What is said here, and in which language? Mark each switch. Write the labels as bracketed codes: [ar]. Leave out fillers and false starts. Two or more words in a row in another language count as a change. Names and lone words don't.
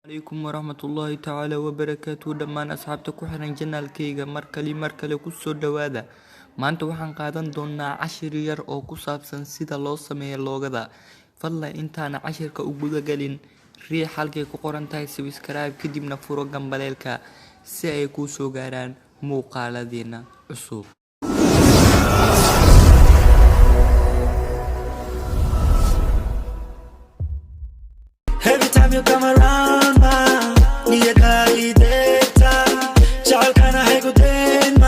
[ar] عليكم ورحمة الله تعالى وبركاته [so] dhammaan asxaabta ku xiran janaalkayga markale ku soo dhawaada maanta waxaan qaadan doonaa cashir yar oo ku saabsan sida loo sameeyo loogada fadlan intaana cashirka u guda galin riix halkay ku qoran tahay subscribe kadibna furo gambaleelka si ay kuu soo gaaraan muuqaaladeena cusub. [en] Every time you come around, [so] ma, niyada ideta, jacaylkana haygu dayn ma,